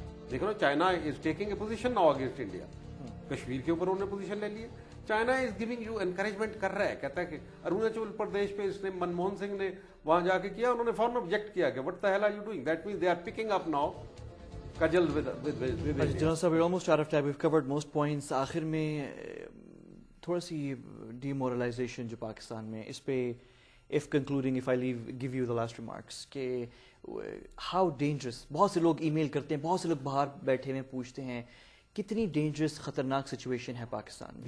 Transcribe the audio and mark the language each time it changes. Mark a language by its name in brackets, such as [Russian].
[Urdu] دیکھو نا، [English] China is taking a position now against India, [Urdu] Kashmir کے اوپر انہوں نے پوزیشن لے لی ہے. [English] China is giving you encouragement [Urdu] کر رہا ہے، کہتا ہے کہ اروناچل پردیش پہ اس نے منموہن سنگھ نے وہاں جا کے کیا، انہوں نے فوراً آبجیکٹ کیا کہ [English] What the hell are you doing, that means they are picking up now کجل general صاحب we're almost out of time, we've covered most points. [Urdu] آخر میں تھوڑا سی ڈی مورلائزیشن جو پاکستان میں، اس پہ [English] if concluding, if I give you the last remarks [Urdu] کہ [English] how dangerous، [Urdu] بہت سے لوگ ای میل کرتے ہیں، بہت سے لوگ باہر بیٹھے ہوئے پوچھتے ہیں کتنی ڈینجرس خطرناک سچویشن ہے پاکستان میں.